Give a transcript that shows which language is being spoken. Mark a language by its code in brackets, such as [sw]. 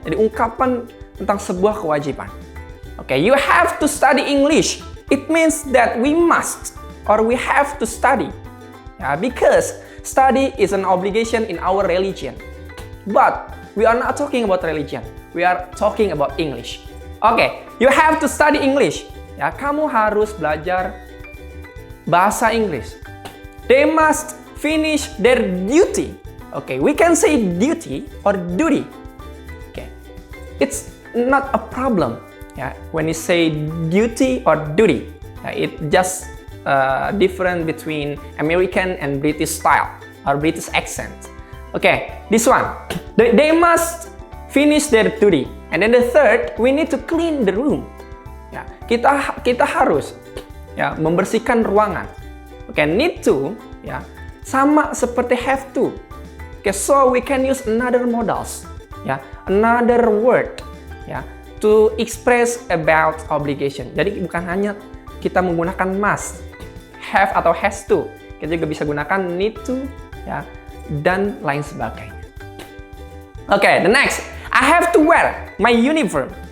[id] Jadi ungkapan tentang sebuah kewajiban. [en] Okay, you have to study English. It means that we must or we have to study. Because study is an obligation in our religion. But we are not talking about religion. We are talking about English. Okay, you have to study English. [id] Kamu harus belajar bahasa Inggris. [en] They must finish their duty. Okay, we can say duty or duty. Okay, it's not a problem. When you say duty or duty, it just different between American and British style or British accent. Okay, this one. They must finish their duty. And then the third, we need to clean the room. [id] Ya, kita harus ya membersihkan ruangan. Oke, need to ya sama seperti have to. [en] Oke, so we can use another modals ya, another word ya to express about obligation. [id] Jadi bukan hanya kita menggunakan must, have atau has to. Kita juga bisa gunakan need to ya dan lain sebagainya. [en] Oke, the next, I have to wear my uniform.